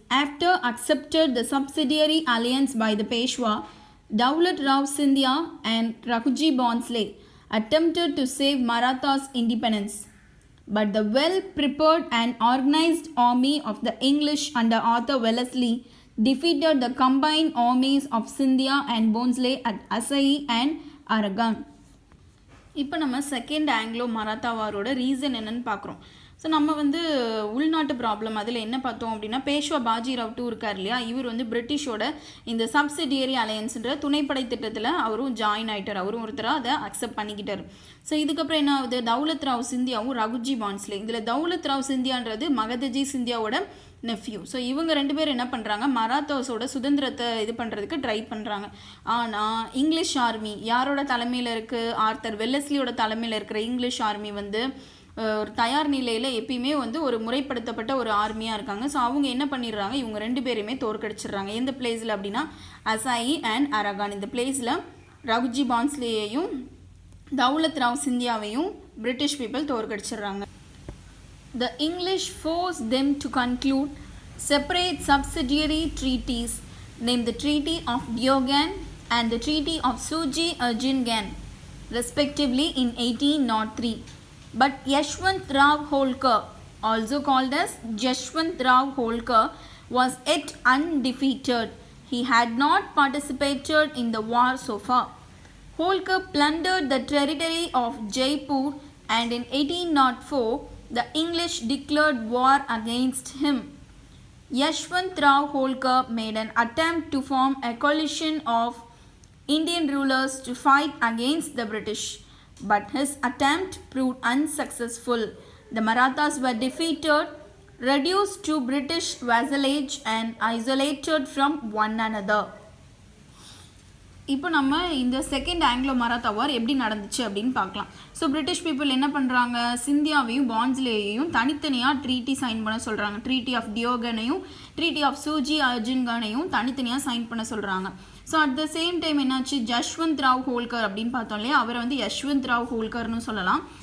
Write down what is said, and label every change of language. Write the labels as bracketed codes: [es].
[en] After accepted the subsidiary alliance by the Peshwa, Daulat Rao Scindia and Raghujee Bhonsle attempted to save Maratha's independence. But the well-prepared and organized army of the English under Arthur Wellesley defeated the combined armies of Scindia and Bhonsle at Assaye and Aragon. [ta] இப்போ நம்ம second Anglo Maratha வாரோட reason என்னன்னு பார்க்குறோம். So நம்ம உள்நாட்டு problem அதில் என்ன பார்த்தோம் அப்படின்னா, பேஷ்வா பாஜிராவ் டூ இருக்கார் இல்லையா, இவர் பிரிட்டிஷோட இந்த சப்சிடியரி அலையன்ஸ்ன்ற துணைப்படை திட்டத்தில் அவரும் ஜாயின் ஆகிட்டார். அவரும் ஒருத்தராக அதை அக்செப்ட் பண்ணிக்கிட்டார். ஸோ இதுக்கப்புறம் என்ன ஆகுது, தௌலத் ராவ் சிந்தியாவும் ரகுஜி பான்ஸ்லே, இதில் தௌலத் ராவ் சிந்தியான்றது மகதஜி சிந்தியாவோட நெஃப்யூ. ஸோ இவங்க ரெண்டு பேர் என்ன பண்ணுறாங்க, மராத்தாஸோட சுதந்திரத்தை இது பண்ணுறதுக்கு ட்ரை பண்ணுறாங்க. ஆனால் இங்கிலீஷ் ஆர்மி யாரோட தலைமையில் இருக்குது, ஆர்த்தர் வெல்லஸ்லியோட தலைமையில் இருக்கிற இங்கிலீஷ் ஆர்மி ஒரு தயார் நிலையில் எப்பயுமே ஒரு முறைப்படுத்தப்பட்ட ஒரு ஆர்மியாக இருக்காங்க. ஸோ அவங்க என்ன பண்ணிடுறாங்க, இவங்க ரெண்டு பேருமே தோற்கடிச்சிடுறாங்க. எந்த பிளேஸில் அப்படின்னா அசாயி அண்ட் அரகான். இந்த பிளேஸில் Raghuji பான்ஸ்லேயையும் Daulat Rao சிந்தியாவையும் British people தோற்கடிச்சிடுறாங்க. [en] The English forced them to conclude separate subsidiary treaties named the Treaty of Diogan and the Treaty of Suji-Erzincan respectively in 1803. But Yashwant Rao Holkar, also called as Yashwant Rao Holkar, was yet undefeated. He had not participated in the war so far. Holkar plundered the territory of Jaipur and in 1804 the English declared war against him. Yashwant Rao Holkar made an attempt to form a coalition of Indian rulers to fight against the British, but his attempt proved unsuccessful. The Marathas were defeated, reduced to British vassalage and isolated from one another. [ta] இப்போ நம்ம இந்த second Anglo Maratha வார் எப்படி நடந்துச்சு அப்படின்னு பார்க்கலாம். So British people என்ன பண்ணுறாங்க, சிந்தியாவையும் பான்ஸ்லேயையும் தனித்தனியாக ட்ரீட்டி சைன் பண்ண சொல்கிறாங்க. ட்ரீட்டி ஆஃப் டியோகனையும் ட்ரீட்டி ஆஃப் சூஜி அர்ஜுன்கானையும் தனித்தனியாக சைன் பண்ண சொல்கிறாங்க. So [en] at the same time [ta] என்னாச்சு, ஜஷ்வந்த் ராவ் ஹோல்கர் அப்படின்னு பார்த்தோம் இல்லையா, அவரை யஷ்வந்த் ராவ் ஹோல்கர்னு சொல்லலாம்.